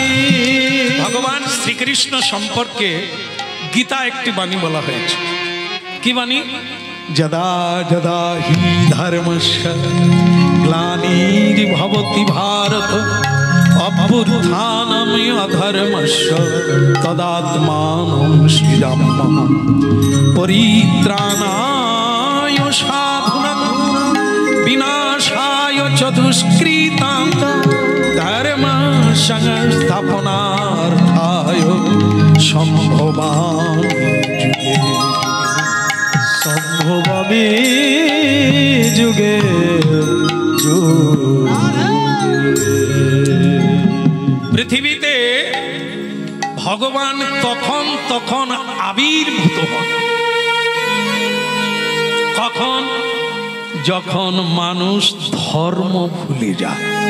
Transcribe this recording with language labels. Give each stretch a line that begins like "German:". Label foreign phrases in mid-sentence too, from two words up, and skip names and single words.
Bangla: ভগবান শ্রীকৃষ্ণ সম্পর্কে গীতা একটি বাণী বলা হয়েছে। কি বাণী?
Sanskrit: যদা যদা হি ধর্মস্য গ্লানির্ভবতি ভারত অভ্যুত্থানম অধর্মস্য তদাত্মাनं সৃজাম্যহম পরিত্রাণায় সাধুনাং বিনাশায় চ দুষ্কৃতাং ধর্ম সংস্থাপনার্থায় সম্ভবামি যুগে সম্ভবামি যুগে
Bangla: পৃথিবীতে ভগবান তখন তখন আবির্ভূত হন। কখন? যখন মানুষ ধর্ম ভুলে যায়।